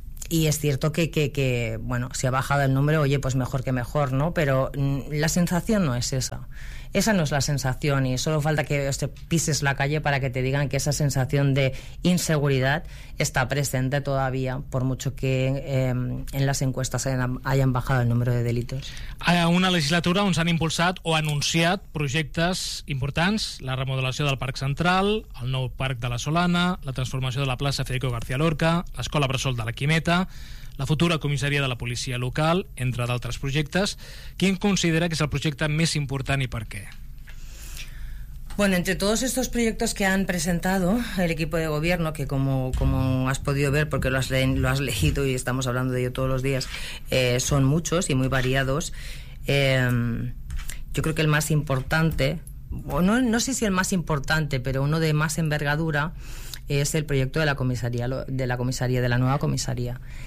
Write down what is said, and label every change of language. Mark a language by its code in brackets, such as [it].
[es] Y es cierto que bueno, si ha bajado el número, oye, pues mejor que mejor, ¿no? Pero la sensación no es esa. Esa no es la sensación, y solo falta que te pises la calle para que te digan que esa sensación de inseguridad está presente todavía, por mucho que en las encuestas hayan bajado el número de delitos. [ca] A una legislatura on s'han impulsat o anunciat projectes importants: la remodelació del Parc Central, el nou Parc de la Solana, la transformació de la plaça Federico García Lorca, l'escola Bressol de la Quimeta, la futura comissaria de la policia local, entre d'altres projectes. Quin considera que és el projecte més important i per què? [es] Bueno, entre todos estos proyectos que han presentado el equipo de gobierno, que como has podido ver, porque lo has leído y estamos hablando de ello todos los días, son muchos y muy variados, yo creo que el más importante, no sé si el más importante, pero uno de más envergadura, es el proyecto de la nueva comisaría.